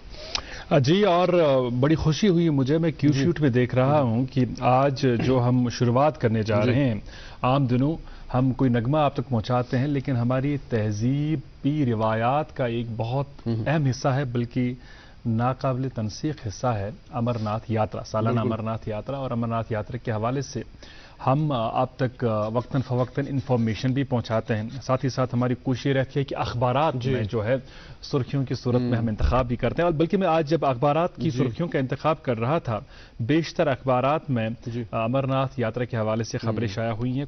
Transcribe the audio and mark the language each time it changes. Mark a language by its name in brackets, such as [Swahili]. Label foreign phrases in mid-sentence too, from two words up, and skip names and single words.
[Urdu] جی, اور بڑی خوشی ہوئی مجھے, میں کیو شوٹ میں دیکھ رہا ہوں کہ آج جو ہم شروعات کرنے جا رہے ہیں, عام دنوں ہم کوئی نغمہ آپ تک پہنچاتے ہیں لیکن ہماری تہذیبی روایات کا ایک بہت اہم حصہ ہے, بلکہ ناقابل تنسیق حصہ ہے امرناتھ یاترا, سالانہ امرناتھ یاترا. اور امرناتھ یاترا کے حوالے سے ہم آپ تک وقتاً فوقتاً انفارمیشن بھی پہنچاتے ہیں. ساتھ ہی ساتھ ہماری کوشش یہ رہتی ہے کہ اخبارات میں جو ہے سرخیوں کی صورت میں ہم انتخاب بھی کرتے ہیں. اور بلکہ میں آج جب اخبارات کی سرخیوں کا انتخاب کر رہا تھا, بیشتر اخبارات میں امرناتھ یاترا کے حوالے سے خبریں شائع ہوئی ہیں.